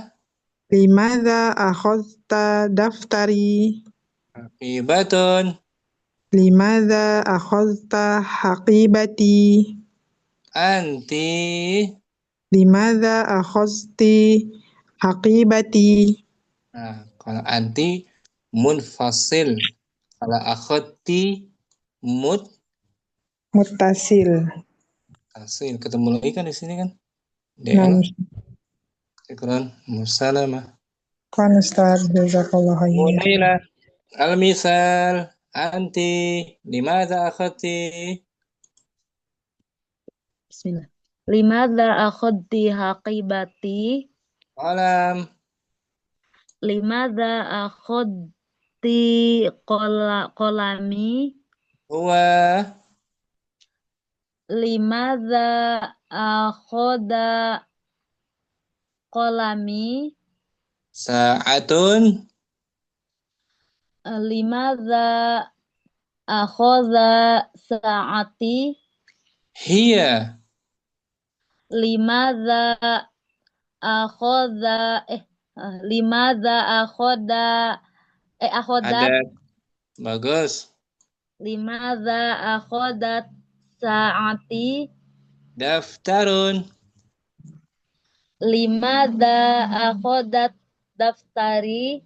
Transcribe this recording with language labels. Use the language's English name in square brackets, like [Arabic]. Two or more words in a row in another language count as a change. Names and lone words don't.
[Arabic] لماذا أخذتَ دفتري? Haqibatun. لماذا أخذتَ حقيبتي? Anti. لماذا أخذتِ حقيبتي? [Indonesian] Nah, kalau [Arabic] أنتِ منفصل. [Indonesian] Kalau akhadti [Arabic] Muttasil. muttasil. [Indonesian] Ketemu lagi kan di sini kan? [Arabic] Nam. DL. شكرا. مع السلامة. [Indonesian] Kan Ustaz, [Arabic] جزاك الله خير. Munaila. المثال. أنتِ. لماذا أخذتِ? Bismillah. لماذا أخذتِ حقيبتي? Qalam. لماذا أخذتِ قلمي? Huwa. لماذا أخذ قلمي? Sa'atun. لماذا أخذ ساعتي? Hiya. لماذا أخذ أخذت? [Indonesian] Ada. Bagus. [Arabic] لماذا أخذت ساعتي? Daftarun. لماذا أخذت دفتري.